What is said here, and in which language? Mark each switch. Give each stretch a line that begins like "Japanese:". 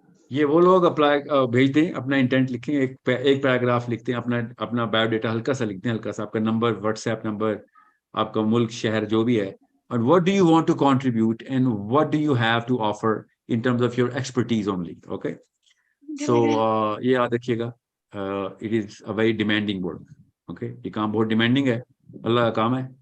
Urdu: یہ وہ لوگ اپلائی بھیجتے ہیں, اپنا انٹینٹ لکھیں, ایک پیراگراف لکھتے ہیں, اپنا بایو ڈیٹا ہلکا سا لکھتے ہیں, ہلکا سا آپ کا نمبر, واٹس ایپ نمبر, آپ کا ملک, شہر جو بھی ہے,
English: and what do you want to contribute and what do you have to offer in terms of your expertise only. Okay, so
Urdu: یہ یاد رکھیے گا,
English: it is a very demanding work.
Urdu: Okay, یہ کام بہت ڈیمانڈنگ ہے, اللہ کا کام ہے.